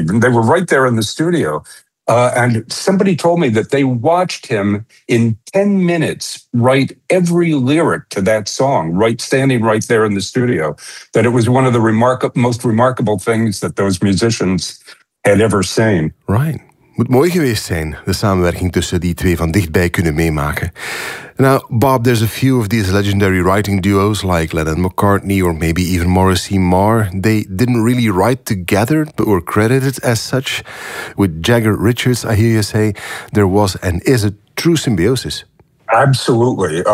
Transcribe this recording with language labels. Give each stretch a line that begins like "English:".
English: And they were right there in the studio. And somebody told me that they watched him in 10 minutes write every lyric to that song, right standing right there in the studio, that it was one of the most remarkable things that those musicians had ever seen. Right.
Dutch: Moet mooi geweest zijn, de samenwerking tussen die twee van dichtbij kunnen meemaken.
English: Now, Bob, there's a few of these legendary writing duos like Lennon McCartney or maybe even Morrissey Marr. They didn't really write together, but were credited as such. With Jagger Richards, I hear you say, there was and is a true symbiosis. Absolutely.